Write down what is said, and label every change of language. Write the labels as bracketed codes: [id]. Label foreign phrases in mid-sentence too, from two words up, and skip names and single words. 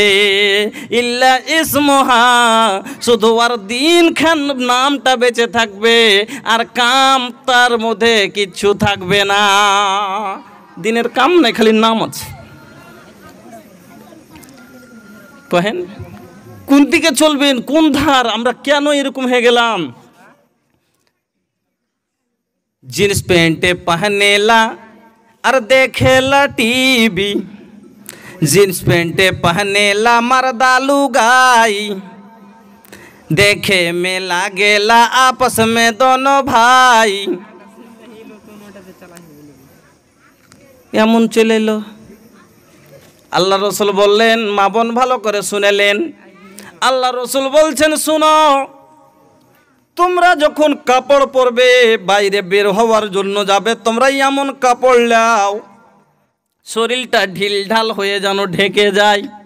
[ar] إلا اسمها, [bn] শুধু আর দিন খান নামটা বেঁচে থাকবে, আর কাম তার মধ্যে কিচ্ছু থাকবে না। দিনের কাম নাই, খালি নাম আছে। কহেন কোন দিকে চলবেন, কোন ধার? আমরা কেন এরকম হয়ে গেলাম? [bho] जींस पैंट पहनेला और देखेला टीवी, जींस पैंट पहनेला मर्दा लुगाई, देखे में लागेला आपस में दोनों भाई। [bn] এমন চলে এলো। আল্লাহ রসুল বললেন, মা বোন ভালো করে শুনেলেন, আল্লাহ রসুল বলছেন, শুনো, তোমরা যখন কাপড় পরবে, বাইরে বের হওয়ার জন্য যাবে, তোমরা এমন কাপড় নাও শরীরটা ঢিলঢাল হয়ে যেন ঢেকে যায়।